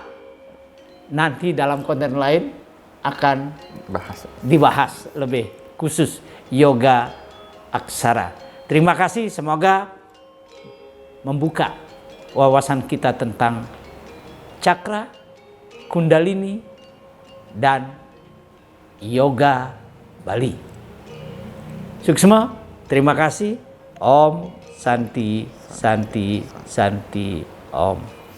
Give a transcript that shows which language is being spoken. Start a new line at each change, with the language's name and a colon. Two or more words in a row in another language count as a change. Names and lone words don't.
Indonesian: Nanti dalam konten lain akan dibahas lebih khusus yoga aksara. Terima kasih, semoga membuka wawasan kita tentang cakra, kundalini, dan yoga Bali. Suksma, terima kasih.
Sanskrit: ॐ शान्तिः शान्तिः शान्तिः ॐ.